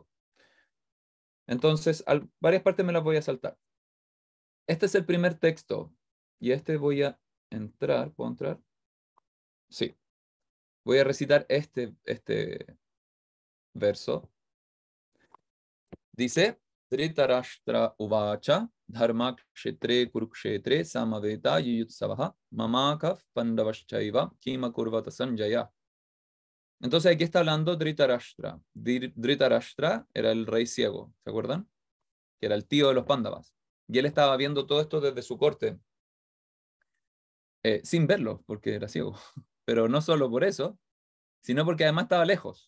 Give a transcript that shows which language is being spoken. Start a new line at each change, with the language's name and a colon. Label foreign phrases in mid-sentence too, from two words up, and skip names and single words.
Spanish: Entonces, varias partes me las voy a saltar. Este es el primer texto, y este voy a entrar, ¿puedo entrar? Sí. Voy a recitar este verso. Dice,
Sanskrit: Dhritarashtra uvacha dharma kshetre kurukshetre samaveta yuyutsavaha mamakav pandavaschaiva kima kurvata sanjaya.
Spanish: Entonces aquí está hablando Dhritarashtra. Dhritarashtra era el rey ciego, ¿se acuerdan? Que era el tío de los Pándavas. Y él estaba viendo todo esto desde su corte, sin verlo, porque era ciego. Pero no solo por eso, sino porque además estaba lejos.